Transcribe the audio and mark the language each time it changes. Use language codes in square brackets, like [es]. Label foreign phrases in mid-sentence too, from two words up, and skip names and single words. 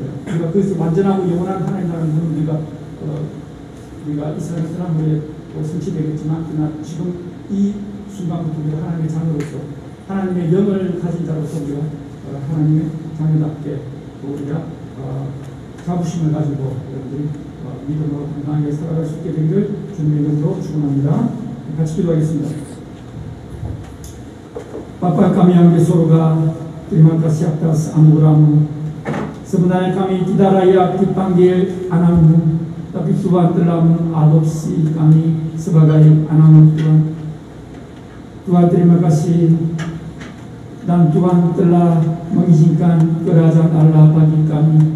[ko] 우리가 그것을 완전하고 영원한 하나님 나라는 우리가 이 세상에 떠난 후에 성취되겠지만, 그러나 지금 이 순간부터 우리가 하나님의 자녀로서 하나님의 영을 가진 자로서 우리가 하나님의 자녀답게 우리가 자부심을 가지고 여러분들이 믿음으로 건강하게 살아갈 수 있게 되기를 주님의 이름으로 축원합니다. 같이 기도하겠습니다. [id] Bapa kami yang di surga, terima kasih atas anugerah-Mu. Sebenarnya kami tidak layak dipanggil anak-Mu, tapi Tuhan telah mengadopsi kami sebagai anak-Mu, Tuhan. Tuhan terima kasih, dan Tuhan telah mengizinkan kerajaan Allah bagi kami.